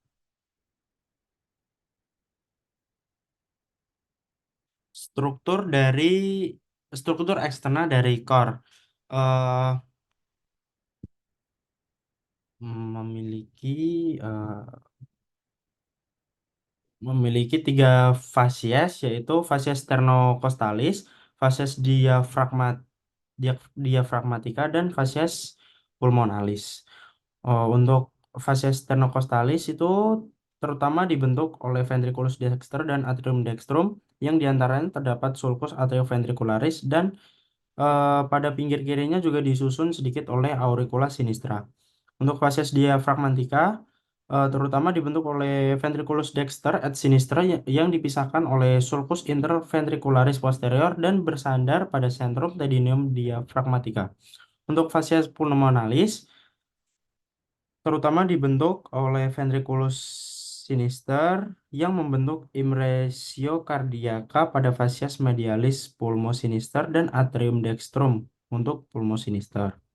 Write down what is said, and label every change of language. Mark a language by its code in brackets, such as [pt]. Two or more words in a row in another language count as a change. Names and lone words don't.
[id] Struktur dari struktur eksternal dari core. eh memiliki eh, memiliki tiga fasies yaitu fasies sternocostalis, fasies diafragmatica dan fasies pulmonalis. Untuk fasies sternocostalis itu terutama dibentuk oleh ventriculus dexter dan atrium dextrum yang diantaranya terdapat sulcus atrioventricularis dan pada pinggir kirinya juga disusun sedikit oleh auricula sinistra. Untuk fasies diafragmatica terutama dibentuk oleh ventriculus dexter et sinistra yang dipisahkan oleh sulcus interventricularis posterior dan bersandar pada centrum tedineum diafragmatica. Untuk fasies pulmonalis terutama dibentuk oleh ventriculus sinister yang membentuk impresio cardiaca pada fasies medialis pulmosinister dan atrium dextrum untuk pulmosinister.